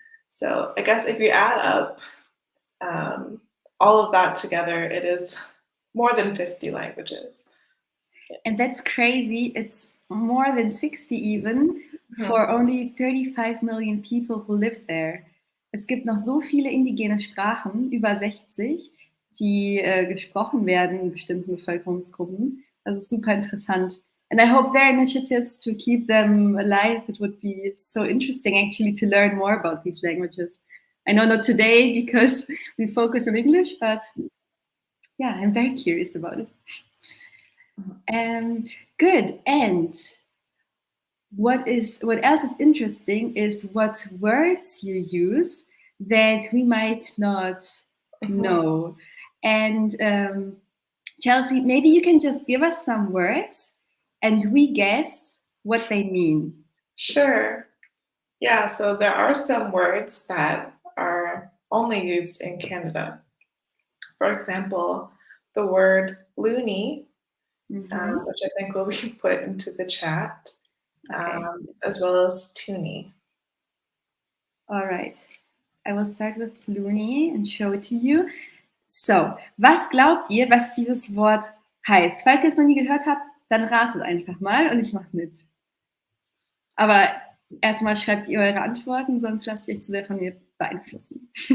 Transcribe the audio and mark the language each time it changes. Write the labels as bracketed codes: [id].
[en] So I guess if you add up all of that together, it is more than 50 languages. And that's crazy. It's more than 60 even for only 35 million people who live there. [de] Es gibt noch so viele indigene Sprachen, über 60, die gesprochen werden in bestimmten Bevölkerungsgruppen. Das ist super interessant. [en] And I hope there are initiatives to keep them alive. It would be so interesting actually to learn more about these languages. I know not today because we focus on English, but yeah, I'm very curious about it. Good. And what else is interesting is what words you use that we might not know. And Chelsea, maybe you can just give us some words and we guess what they mean. Sure. Yeah, so there are some words that are only used in Canada. For example, the word loony, which I think will be put into the chat, as well as toonie. All right. I will start with loony and show it to you. [de] So, was glaubt ihr, was dieses Wort heißt? Falls ihr es noch nie gehört habt, dann ratet einfach mal und ich mache mit. Aber erstmal schreibt ihr eure Antworten, sonst lasst ihr euch zu sehr von mir beeinflussen.